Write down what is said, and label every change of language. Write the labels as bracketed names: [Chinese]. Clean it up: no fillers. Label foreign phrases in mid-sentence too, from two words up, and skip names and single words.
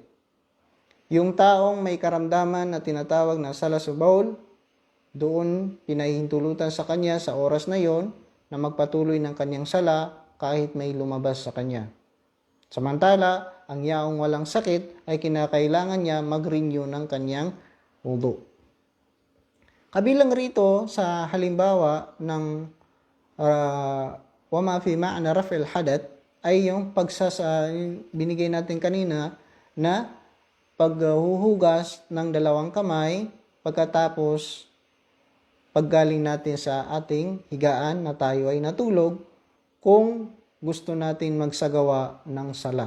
[Filipino] Yung taong may karamdaman na tinatawag na [Arabic] سلس البول, [Filipino] doon pinahihintulutan sa kanya sa oras na yon na magpatuloy ng kanyang sala kahit may lumabas sa kanya. Samantala, ang yaong walang sakit ay kinakailangan niya mag-renew ng kanyang wudu. Kabilang rito sa halimbawa ng [Arabic] وما في معنى رفع الحدث [Filipino] ay yung binigay natin kanina na paghuhugas ng dalawang kamay pagkatapos paggaling natin sa ating higaan na tayo ay natulog kung gusto natin magsagawa ng sala.